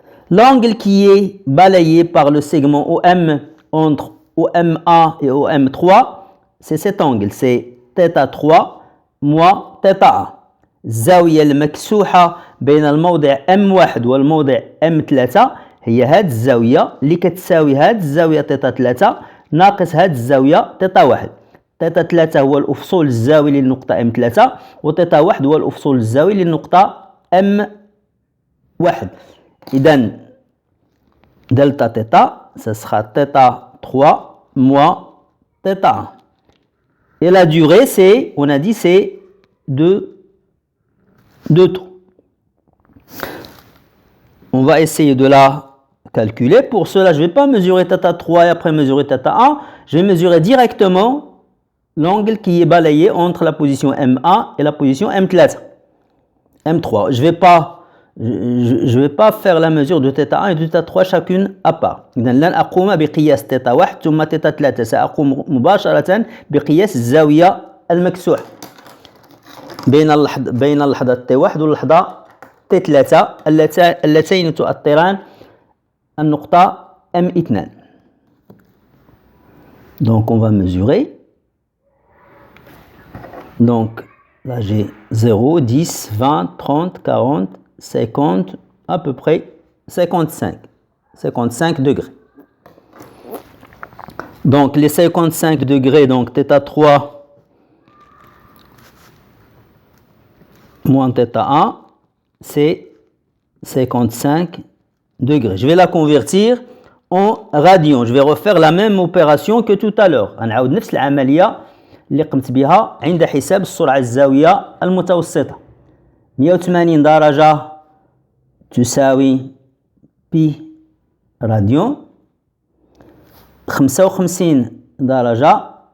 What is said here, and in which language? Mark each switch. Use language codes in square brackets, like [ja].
[fr] L'angle qui est balayé par le segment OM entre OM1 et OM3, c'est cet angle, c'est θ3 moins θ1. [ar] الزاوية المكسوحة بين الموضع M1 والموضع M3 هي هذه الزاوية اللي كتساوي هذه الزاوية θ3 ناقص هذه الزاوية θ1. θ3 هو الأفصول الزاوي للنقطة M3 و θ1 هو الأفصول الزاوي للنقطة M1. إذن دلتا [fr] θ ça sera θ3 moins θ1. Et la durée, c'est, on a dit, c'est 2 taux. On va essayer de la calculer. Pour cela, je ne vais pas mesurer θ3 et après mesurer θ1. Je vais mesurer directement l'angle qui est balayé entre la position M1 et la position M3. Je ne vais pas faire la mesure de θ1 et de θ3 chacune à part. [ar] إذن لن أقوم بقياس θ1 ثم θ3. سأقوم مباشرة بقياس الزاوية المكسوحة بين اللحظة T1 واللحظة T3 اللتين تؤطران النقطة M2. [fr] Donc on va mesurer. Donc là j'ai 0, 10, 20, 30, 40, 50, à peu près 55 degrés. Donc les 55 degrés, donc θ3 moins θ1, c'est 55 degrés. Je vais la convertir en radians. Je vais refaire la même opération que tout à l'heure. [ar] غنعاود نفس العملية اللي قمت بها عند حساب السرعة الزاوية المتوسطة. 180 درجة تساوي بي راديون. 55 درجة